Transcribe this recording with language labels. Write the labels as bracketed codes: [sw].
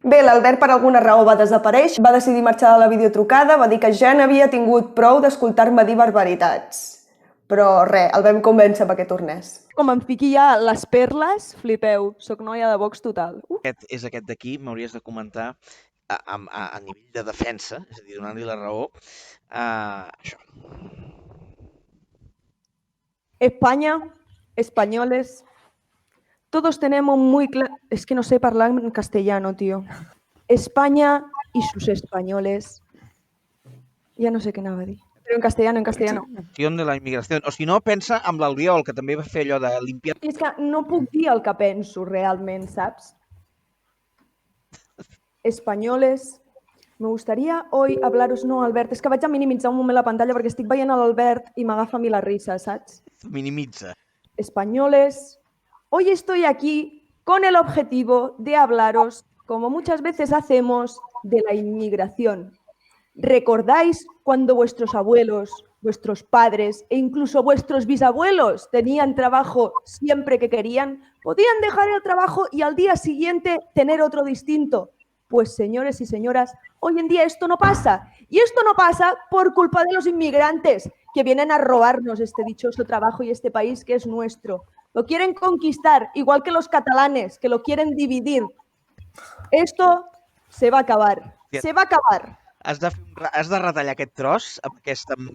[ca] Bé, l'Albert per alguna raó va desaparèixer, va decidir marxar de la videotrucada, va dir que ja n'havia tingut prou d'escoltar-me dir barbaritats. Però res, el vam convèncer perquè tornés. Com em fiqui ja les perles, flipeu, soc noia de Vox total. Aquest és aquest d'aquí, m'hauries de comentar a nivell de defensa, és a dir, donant-li la raó, això. [es] España, españoles, todos tenemos muy claro... Es que no sé hablar en castellano, tío. España y sus españoles. Ya no sé [ca] què anava a dir. Però [es] en castellano, en castellano. [ca] De la immigració. O si no, pensa amb l'Albiol, que també va fer allò de [es] limpiar... [ca] És que no puc dir el que penso realment, saps? [es] Españoles. Me gustaría hoy hablaros... [ca] No, Albert, és que vaig a minimitzar un moment la pantalla perquè estic veient l'Albert i m'agafa a mi [es] la risa, [ca] saps? Minimitza. [es] Españoles, hoy estoy aquí con el objetivo de hablaros, como muchas veces hacemos, de la inmigración. ¿Recordáis cuando vuestros abuelos, vuestros padres e incluso vuestros bisabuelos tenían trabajo siempre que querían? Podían dejar el trabajo y al día siguiente tener otro distinto. Pues señores y señoras, hoy en día esto no pasa. Y esto no pasa por culpa de los inmigrantes que vienen a robarnos este dichoso trabajo y este país que es nuestro. Lo quieren conquistar, igual que los catalanes, que lo quieren dividir. Esto se va a acabar. Se va a acabar. [ca] Has de retallar aquest tros amb aquesta...